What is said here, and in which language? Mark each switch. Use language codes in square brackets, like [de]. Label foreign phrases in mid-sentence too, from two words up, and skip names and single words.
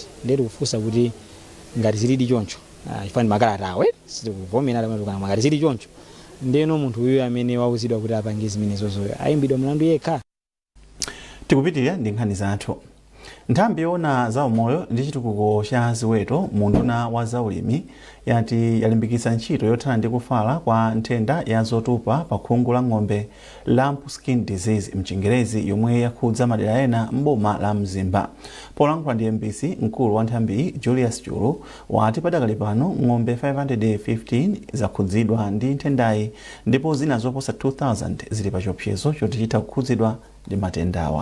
[ny] Ndeti kufunsa kuti ngati zilidi choncho ifani makalata awe sikuvomera kana ngati zili choncho ndeno munthu uyu amene wauzidwa kuti apange zimenezozo ayimbidwa mlandu yekha. Tikupitirira ndi nkhani zathu. Nthambi yoona za umoyo ndi chitukuko cha ziweto munduna wa zaulimi yati yalimbikitsa ntchito yothana ndi kufala kwa nthenda ya zotupa pa khungu la ng'ombe [en] lump skin disease [ny] mchingerezi yomwe yakhudza madera ena mboma la Mzimba. Polankhula ndi MBC mkulu wa nthambi Julius Chulu wati padakali pano ng'ombe 515 zakhudzidwa ndi nthendayi ndipo zina zoposa 2000 zili pa chiopsezo choti chitha kukhudzidwa ndi matendawa.